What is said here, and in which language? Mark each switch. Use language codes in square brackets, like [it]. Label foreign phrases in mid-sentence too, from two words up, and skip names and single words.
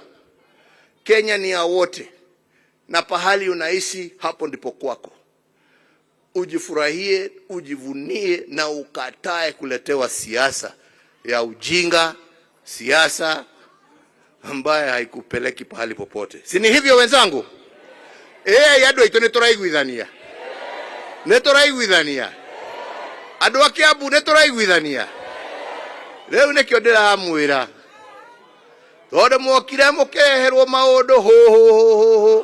[sw] Kenya ni ya wote, na pahali unaishi hapo ndipo kwako. Ujifurahie, ujivunie na ukatae kuletewa siasa ya ujinga, siasa ambaye haikupeleki pahali popote. Si ni hivyo wenzangu? [ki] Yado ito neturaiguithania. Neturaiguithania. Andu a Kiambu neturaiguithania. Riu nikio ndiramwira. Tondu mokire mukeherwo maundu ho.